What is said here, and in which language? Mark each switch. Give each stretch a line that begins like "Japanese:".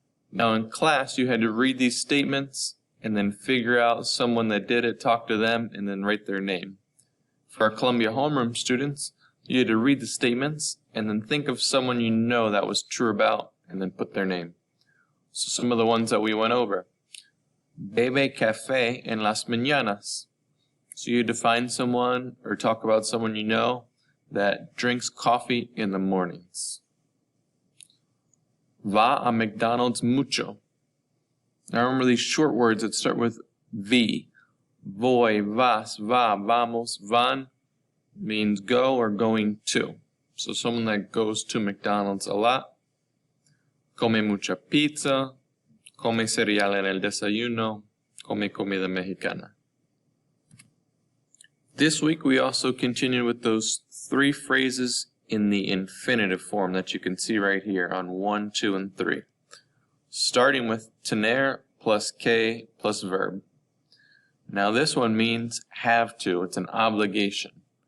English: Now in class you had to read these statements and then figure out someone that did it, talk to them, and then write their name. For our Columbia homeroom students, you had to read the statements and then think of someone you know that was true about and then put their name. So some of the ones that we went over.
Spanish: Bebe café en las mañanas.
English: So you define someone or talk about someone you know that drinks coffee in the mornings.
Spanish: Va a McDonald's mucho.
English: Now remember these short words that start with V.
Spanish: Voy, vas, va, vamos, van
English: means go or going to. So someone that goes to McDonald's a lot.
Spanish: Come mucha pizza. Come cereal en el desayuno, come comida mexicana.
English: This week we also continued with those 3 phrases in the infinitive form that you can see right here on 1, 2, and 3. Starting with tener plus que plus verb. Now this one means have to, it's an obligation.